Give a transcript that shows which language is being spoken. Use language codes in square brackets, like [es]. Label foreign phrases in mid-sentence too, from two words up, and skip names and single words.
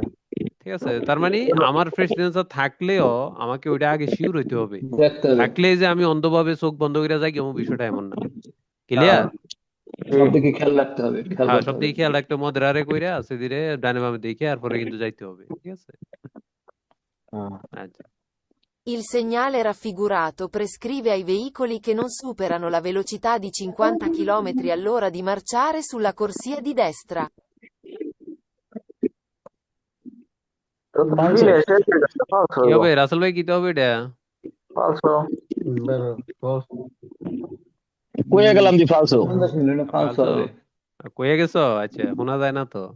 [bn] ঠিক আছে, তার মানে আমার প্রেসিডেন্সা থাকলেও আমাকে ওইটা আগে শিওর হইতে হবে, দেখতে হবে থাকলে যে আমি অন্ধভাবে চোখ বন্ধ করে যাই এমন বিষয়টা এমন না। ক্লিয়ার? সব দিকে খেয়াল রাখতে হবে খেয়াল হ্যাঁ, করতে সব হবে দিকে খেয়াল রাখতে মদরারে কইরা আস্তে ধীরে ডানে বামে দেখে এরপরে কিন্তু যাইতে হবে, ঠিক আছে? আচ্ছা, [it] Il segnale raffigurato prescrive ai veicoli che non superano la velocità di 50 km all'ora di marciare sulla corsia di destra. [bn] তো তো ফিরে এসে ফালসো কি হবে রাসেল ভাই, কিতে হবে এটা? ফালসো। কইয়া গেলাম যে ফালসো। ফালতু কয়ে গেছো? আচ্ছা, শোনা যায় না তো।